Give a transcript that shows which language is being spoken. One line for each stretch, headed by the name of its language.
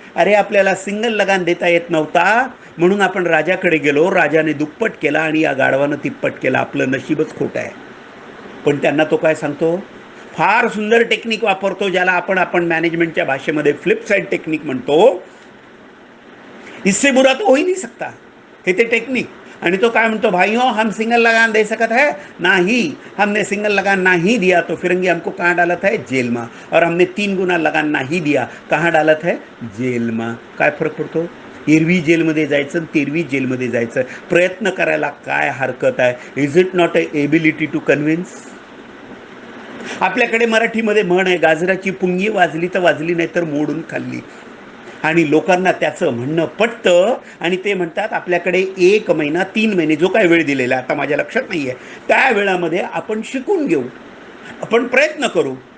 Marathi: अरे आपल्याला सिंगल लगान देता येत नव्हता म्हणून आपण राजाकडे गेलो, राजाने दुप्पट केला आणि या गाढवानं तिप्पट केला, आपलं नशीबच खोटं आहे. पण त्यांना तो काय सांगतो, फार सुंदर टेक्निक वापरतो, ज्याला आपण मॅनेजमेंटच्या भाषेमध्ये फ्लिप साइड टेक्निक म्हणतो.
Hindi: इससे बुरा तो हो ही नहीं सकता,
Marathi: हे ते टेक्निक. आणि तो काय म्हणतो,
Hindi: भाइयों हम सिंगल लगान दे सकत है नहीं, हमने सिंगल लगान नहीं दिया तो फिरंगी हमको कहाँ डालत है, जेल में, और हमने 3 गुना लगान नहीं दिया, कहाँ डालत है, जेल में.
Marathi: काय फरक पडतो, एरवी जेलमध्ये जायचं, तेरवी जेलमध्ये जायचं. प्रयत्न करायला काय हरकत आहे.
English: Is it not a ability to convince.
Marathi: आपल्याकडे मराठीमध्ये म्हण आहे, गाजराची पुंगी वाजली तर वाजली, नाही तर मोडून खाल्ली. आणि लोकांना त्याचं म्हणणं पटतं आणि ते म्हणतात, आपल्याकडे 1 महिना 3 महिने जो काय वेळ दिलेला आता माझ्या लक्षात नाही आहे, त्या वेळामध्ये आपण शिकून घेऊ, आपण प्रयत्न करू.